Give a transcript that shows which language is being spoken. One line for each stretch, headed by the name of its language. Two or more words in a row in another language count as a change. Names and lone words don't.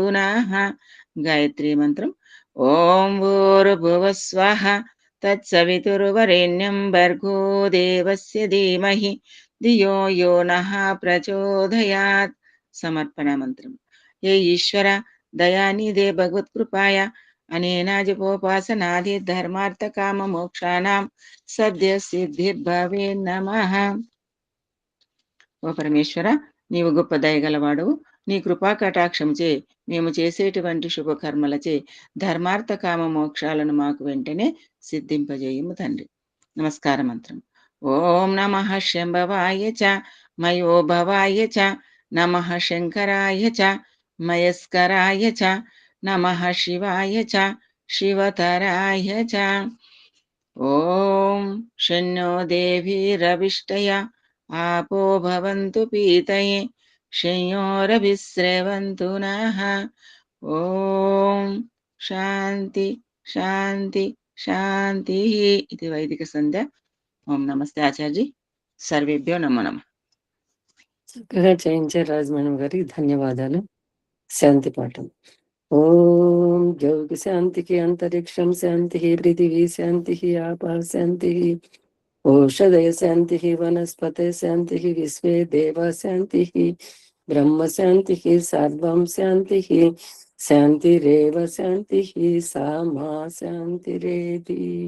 Sanskrit: नः गायत्री मन्त्रम् ॐ भूर्भुवस्वः तत्सवितुर्वरेण्यं भर्गो देवस्य धीमहि धियो यो नः प्रचोदयात् समर्पणमन्त्रम् हे ईश्वर दयानिधे भगवत्कृपाय अनेन जपोपासनादि धर्मार्थ काम मोक्षाणां सद्य सिद्धिर्भवे नमः
Telugu: ఓ పరమేశ్వర నీవు గొప్ప దయగలవాడు నీ కృపా కటాక్షముచే మేము చేసేటువంటి శుభకర్మలచే ధర్మార్థ కామ మోక్షాలను మాకు వెంటనే సిద్ధింపజేయము తండ్రి నమస్కార మంత్రం
Sanskrit: ॐ नमः शम्भवाय च मयोभवाय च नमः शङ्कराय च मयस्कराय च नमः शिवाय च शिवतराय च ॐ शन्नो देवीरभिष्टय आपो भवन्तु पीतये शंयोरभिस्रवन्तु नः ॐ शान्ति शान्ति शान्तिः इति वैदिक संध्या ॐ नमस्ते आचार्य सर्वेभ्यो नमो नमः
Telugu: చక్కగా చేయించారు రాజమణి గారికి ధన్యవాదాలు. శాంతి పాఠం.
Sanskrit: ॐ ज्योति शान्तिकि अन्तरिक्षं शान्ति पृथिवी शान्ति आपः शान्ति ओषधय शान्ति वनस्पते शान्ति विश्वे देव शान्ति ब्रह्म शान्ति सर्वं शान्ति शान्तिरेव शान्ति सा मा शान्तिरेति.